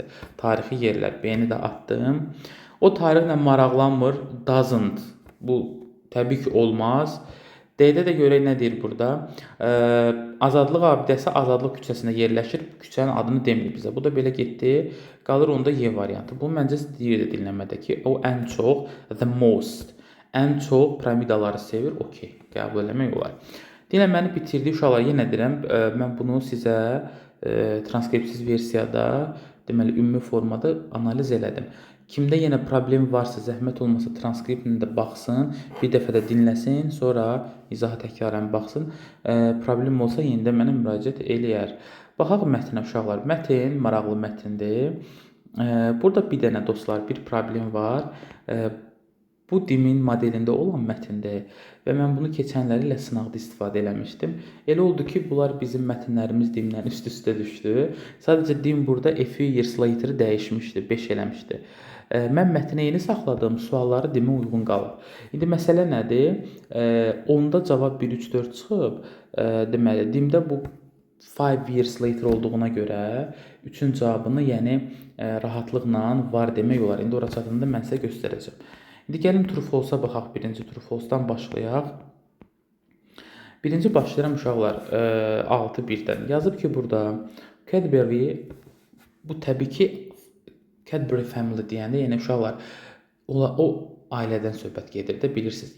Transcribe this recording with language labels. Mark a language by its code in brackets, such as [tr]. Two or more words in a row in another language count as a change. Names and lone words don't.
[az] Tarixi yerlər, B-ni də atdım. O tarixlə maraqlanmır, doesn't. Bu təbii ki, olmaz. D-də də görək nə deyir burada? Azadlıq abidəsi Azadlıq küçəsində yerləşir. Küçənin adını demir bizə. Bu da belə getdi. Qalır onda Y variantı. Bu məncə deyir dinləmədəki o ən çox, [en] the most. [az] Ən çox piramidaları sevir. Okay, qəbul eləmək olar. Dinləməni bitirdik uşaqlar. Yenə deyirəm, mən bunu sizə transkripsiz versiyada, deməli ümumi formada analiz elədim. Kimdə yenə problem varsa, zəhmət olmasa transkriptini də baxsın, bir dəfə də dinləsin, sonra izaha təkrarən baxsın. Problem olsa yenidə mənə müraciət eləyər. Baxaq mətnə uşaqlar. Mətn maraqlı mətndir. Burada bir dənə dostlar, bir problem var. Bu DIM-in modelində olan mətndir və mən bunu keçənləri ilə sınaqda istifadə eləmişdim. Elə oldu ki, bunlar bizim mətnlərimiz DIM-dən üst-üstə düşdü. Sadəcə DIM burada [en] a few years later [az] dəyişmişdi, 5 eləmişdi. Mən mətnə yeni saxladım, sualları DIM-ə uyğun qalıb. İndi məsələ nədir? 10-da cavab 1, 3, 4 çıxıb. Deməli, DIM-də bu 5 [en] years later [az] olduğuna görə 3-ün cavabını, yəni rahatlıqla var demək olar. İndi ora çatanda mən sizə göstərəcəm. İndi gəlin [en] true false- [az] a baxaq. Birinci [en] true false- [az] dan başlayaq. Birinci başlayıram uşaqlar 6-1-dən. Yazıb ki, burada Cadbury, bu təbii ki Cadbury family deyəndə, yəni uşaqlar o ailədən söhbət gedir də, bilirsiniz.